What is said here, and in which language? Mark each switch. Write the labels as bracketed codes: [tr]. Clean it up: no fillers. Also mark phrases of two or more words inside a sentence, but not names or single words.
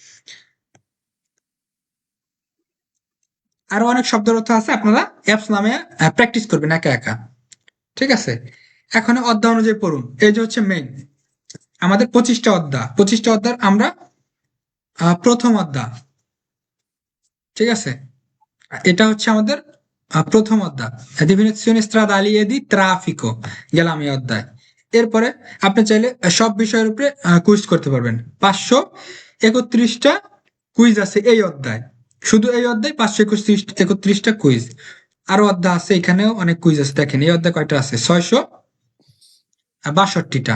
[bn] আরো অনেক শব্দের অর্থ আছে, আপনারা অ্যাপস নামে প্র্যাকটিস করবেন একা একা, ঠিক আছে? এখন অধ্যায় অনুযায়ী পড়ুন। এই যে হচ্ছে মেইন আমাদের 25টা অধ্যায়, 25টা অধ্যায় আমরা প্রথম অধ্যায়, ঠিক আছে? এটা হচ্ছে আমাদের প্রথম অধ্যায়, [it] definizione stradali e di traffico, [bn] গেলাম এই অধ্যায়। এরপরে আপনি চাইলে সব বিষয়ের উপরে কুইজ করতে পারবেন। 531টা কুইজ আছে এই অধ্যায়, শুধু এই অধ্যায় 531টা কুইজ। আরো অধ্যায় আছে, এখানেও অনেক কুইজ আছে। দেখেন এই অধ্যায় কয়টা আছে, 662টা।